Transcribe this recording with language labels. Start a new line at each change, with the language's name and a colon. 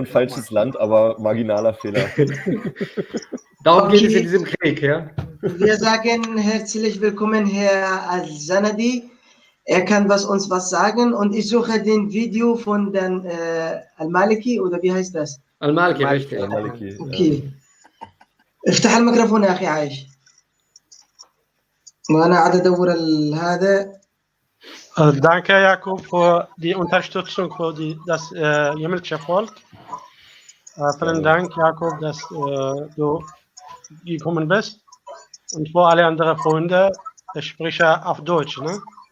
German: und falsches Land, aber marginaler Fehler. Darum geht es in diesem Krieg, ja. Wir sagen herzlich willkommen, Herr Al-Zanadi. Er kann uns was sagen und ich suche den Video von den Al-Maliki oder wie heißt das? Al-Maliki, richtig. Al-Maliki,
Arabic: اوكي افتح الميكروفون يا اخي عايش وانا قاعد ادور هذا.
German: Danke, Jakob, für die Unterstützung für das jemenische Volk. Vielen Dank, Jakob, dass du gekommen bist. Und für alle anderen Freunde, ich spreche auf Deutsch, ne?